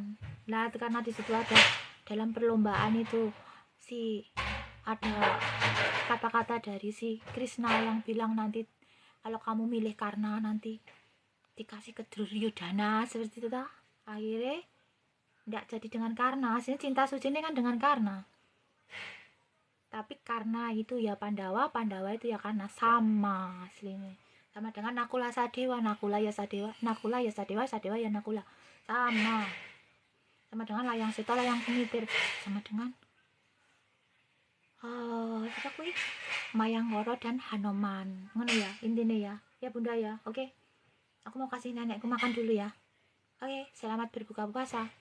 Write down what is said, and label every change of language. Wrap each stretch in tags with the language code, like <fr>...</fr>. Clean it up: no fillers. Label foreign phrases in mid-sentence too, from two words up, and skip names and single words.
<id>Nah, itu karena di situ ada dalam perlombaan itu ada kata-kata dari si Krishna yang bilang nanti kalau kamu milih Karna nanti dikasih ke Duryodhana seperti itu tak? Akhirnya tidak jadi dengan Karna. Aslinya cinta suci ini kan dengan Karna. Tapi Karna itu ya Pandawa, Pandawa itu ya Karna, sama aslinya. Sama dengan Nakula Sadewa, Nakula ya Sadewa, Nakula ya Sadewa, Sadewa ya Nakula. Sama dengan Layang Seta, Layang Kumitir, sama dengan kita kuih Mayanggoro dan Hanoman.</id> <jv>Ngono ya</jv> <id>intinya ya. Ya Bunda ya. Oke. Aku mau kasih nenekku makan dulu ya. Oke, selamat berbuka puasa.</id>